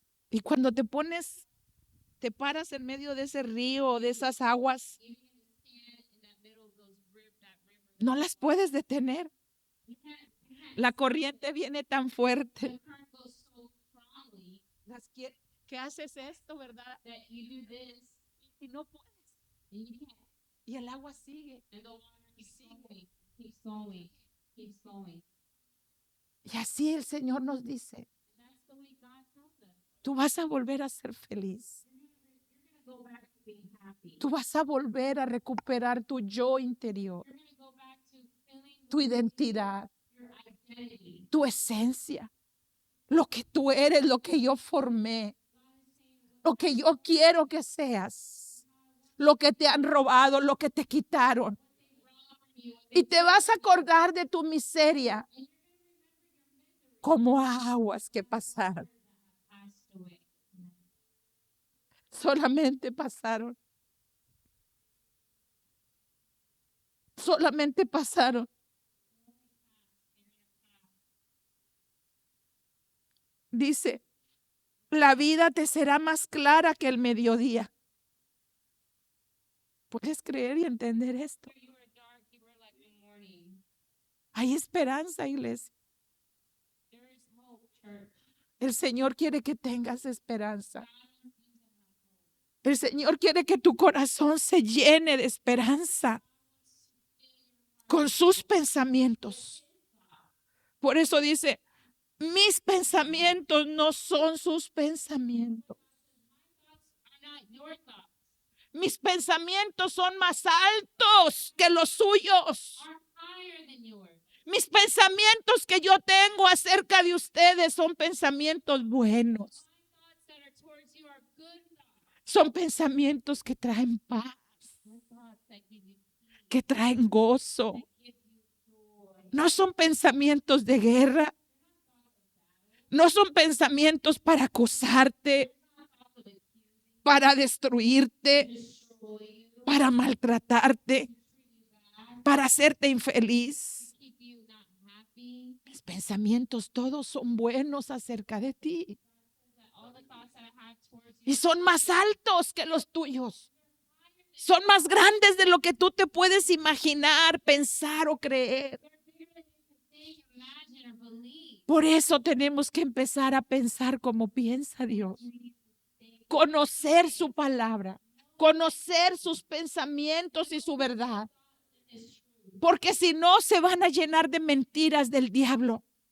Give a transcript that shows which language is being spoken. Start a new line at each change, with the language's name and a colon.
Spanish: Y cuando te paras en medio de ese río o de esas aguas,
English: Even if you stand in that middle of those that river,
Spanish: no las puedes detener.
English: you can't.
Spanish: La corriente viene tan fuerte.
English: The current goes so strongly
Spanish: Que haces esto, ¿verdad?
English: that you do this
Spanish: Y no puedes.
English: and you can't.
Spanish: Y el agua sigue.
English: And the water keeps flowing, keeps flowing, keeps flowing.
Spanish: Y así el Señor nos dice,
English: And that's the way God tells us.
Spanish: tú vas a volver a ser feliz.
English: You're gonna go back to being happy.
Spanish: Tú vas a volver a recuperar tu yo interior,
English: You're gonna go back to feeling
Spanish: tu identidad,
English: your identity.
Spanish: tu esencia, lo que tú eres, lo que yo formé, lo que yo quiero que seas, lo que te han robado, lo que te quitaron. Y te vas a acordar de tu miseria como aguas que pasaron.
English: Passed away.
Spanish: Solamente pasaron. Solamente pasaron. Dice, la vida te será más clara que el mediodía. ¿Puedes creer y entender esto?
English: You were dark, you were like the morning.
Spanish: Hay esperanza, iglesia.
English: There is hope, church.
Spanish: El Señor quiere que tengas esperanza.
English: God wants you to have hope.
Spanish: El Señor quiere que tu corazón se llene de esperanza con sus pensamientos. Por eso dice, mis pensamientos no son sus pensamientos.
English: Are not your thoughts,
Spanish: Mis pensamientos son más altos que los suyos.
English: are higher than yours.
Spanish: Mis pensamientos que yo tengo acerca de ustedes son pensamientos buenos.
English: Thoughts that are towards you are good thoughts.
Spanish: Son pensamientos que traen paz,
English: They're thoughts that give you peace,
Spanish: que traen gozo.
English: that give you joy.
Spanish: No son pensamientos de guerra. No son pensamientos para acusarte,
English: Thoughts of accusing,
Spanish: para destruirte,
English: destroy you,
Spanish: para maltratarte, para hacerte infeliz.
English: keep you not happy.
Spanish: Mis pensamientos todos son buenos acerca de ti
English: That all the thoughts that I have towards you
Spanish: y son más altos que los tuyos. Son más grandes de lo que tú te puedes imaginar, pensar o creer.
English: they're bigger than you can think, imagine, or believe.
Spanish: Por eso tenemos que empezar a pensar como piensa Dios. Conocer su palabra, conocer sus pensamientos y su verdad. Porque si no, se van a llenar de mentiras del diablo.